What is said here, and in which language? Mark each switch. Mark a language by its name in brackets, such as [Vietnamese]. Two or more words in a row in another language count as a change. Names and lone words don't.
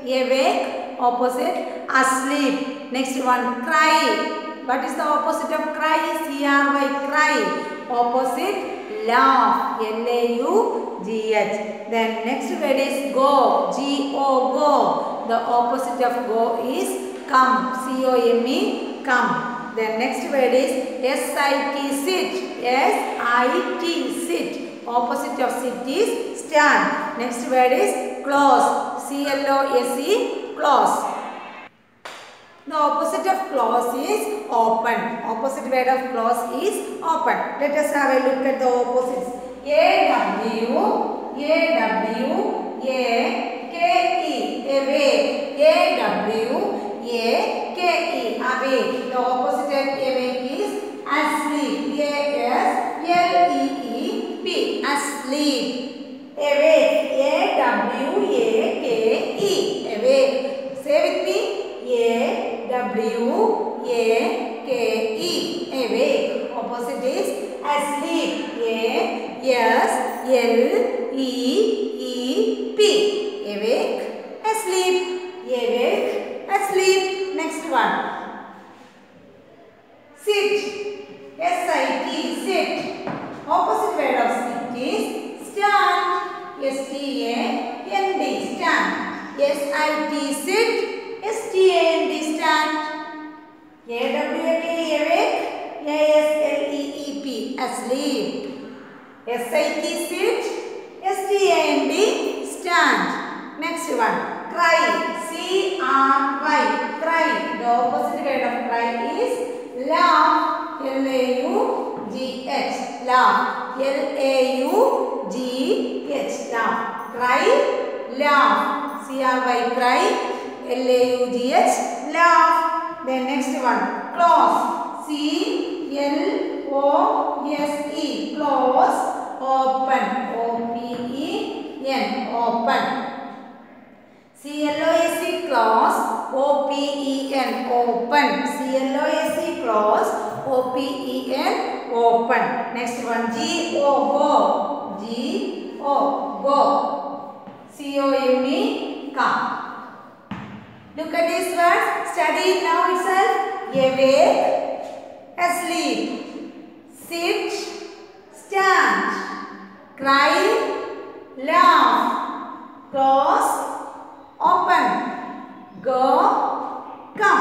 [English] Awake, opposite asleep. Next one, cry. What is the opposite of cry? C-R-Y, cry. Opposite laugh. L-A-U-G-H. Then next word is go. G-O, go. The opposite of go is come. C-O-M-E, come. Then next word is S-I-T, sit. S-I-T, sit. Opposite of sit is stand. Next word is close. C-L-O-S-E, close. The opposite of close is open. Opposite word of close is open. Let us have a look at the opposites. A-W, A-W, A-K-E, awake. A-W-A-K-E, awake. The opposite of awake is asleep. A-S-L-E-E-P, asleep. Awake. A-W-A-K-E, awake. Say with me. A-W-A-K-E, awake. Opposite is asleep. A-S-L-E-E-P, awake, asleep. Awake, asleep. Next one. Sit. S-I-T, sit. Opposite word of sit is stand. S-T-A-N-D, stand. S-I-T, sit. S-T-A-N-D, stand. A-W-A-K, awake. A-S-L-E-E-P, asleep. S-I-T, sit. S-T-A-N-D, stand. Next one. Cry. C-R-Y, cry. The opposite word of cry is laugh. L-A-U-G-H, laugh. L-A-U-G-H, laugh. Cry, laugh. C-R-Y, cry. L-A-U-G-H, laugh. Then next one. Close. C-L-O-S-E, close. Open. O-P-E-N, open. C-L-O-S-E, close. O-P-E-N, open. C-L-O-S-E, close. O-P-E-N, open. Next one. G-O, go. G-O, go. C-O-M-E, come. Look at these words. Study it now itself. Awake, asleep, sit, stand, cry, laugh, close, open, go, come.